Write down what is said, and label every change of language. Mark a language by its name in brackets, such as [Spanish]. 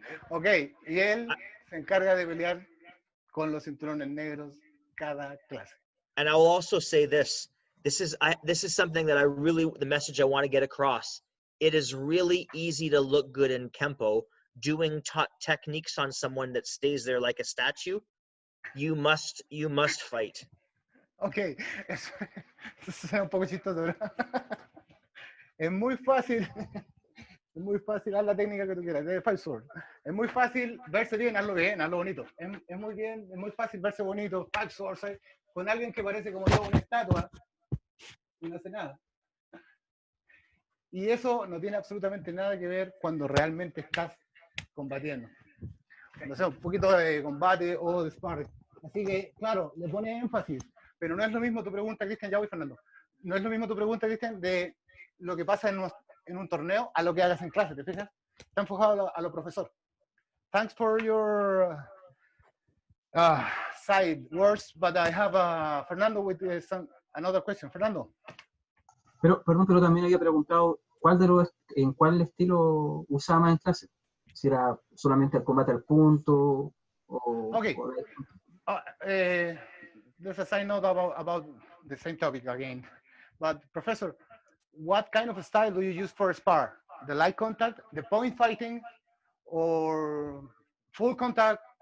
[Spanish] Ok, y él se encarga de pelear con los cinturones negros cada clase. [English] And I will also say this. This is something that the message I want to get across. It is really easy to look good in Kenpo. Doing techniques on someone that stays there like a statue, you must fight. [Spanish] Ok, eso es un poco chistoso, ¿verdad? Es muy fácil, haz la técnica que tú quieras, de fight sword. Es muy fácil verse bien, hazlo bonito. Es muy fácil verse bonito, fight sword, ¿sabes? Con alguien que parece como yo, una estatua, y no hace nada. Y eso no tiene absolutamente nada que ver cuando realmente estás combatiendo. Cuando sea un poquito de combate o de sparring. Así que, claro, le pone énfasis. Pero no es lo mismo tu pregunta, Cristian, ya voy, Fernando. No es lo mismo tu pregunta, Cristian, de lo que pasa en un torneo a lo que hagas en clase, ¿te fijas? Está enfocado a lo profesor. [English] Thanks for your side words, but I have Fernando with another question. Fernando. [Spanish] Pero también había preguntado en cuál estilo usaba más en clase. Si era solamente el combate al punto o... [English] Okay. There's a side note about the same topic again. But Professor, what kind of style do you use for a spar? The light contact, the point fighting, or full contact?